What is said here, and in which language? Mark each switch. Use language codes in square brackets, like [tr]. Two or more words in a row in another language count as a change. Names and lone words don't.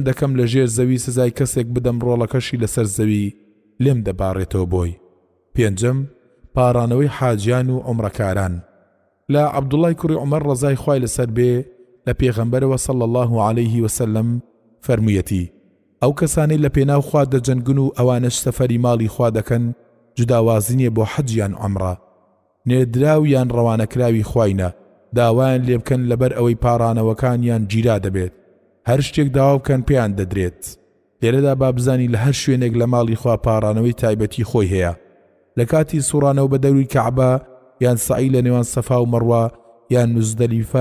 [ckb] دەکەم لە ژێر زەوی سزای کەسێک بدەم ڕۆڵەکەشی لەسەر زەوی لێم دەبارێتەوە بۆی پێنجەم پارانەوەی حاجیان و عومرەکاران لا عەبدوڵای کوڕی عومەر ڕەزای خوای لەسەر بێ لە پێغەمبەرەوە [ar] صلى الله عليه وسلم [ckb] فەرموویەتی ئەو کەسانەی لە پێناو خوا دەجەنگن و ئەوانش سەفەری ماڵی خوا دەکەن جوداوازی نیە بۆ حەجیان عومرە نێردراو یان ڕەوانەکراوی خوایە داوایان لێ بکەن لەبەر ئەوەی پارانەوەکانیان گیرا دەبێت هەر شتێک داوا بکەن پێیان دەدرێت لێرەدا با بزانی لە هەر شوێنێک لە ماڵی خوا پارانەوەی تایبەتی خۆی هەیە لە کاتی سوڕانەوە بە دەوری کەعبە یان سعی لە نێوان سەفا و مەڕوا یان مزدەلیفە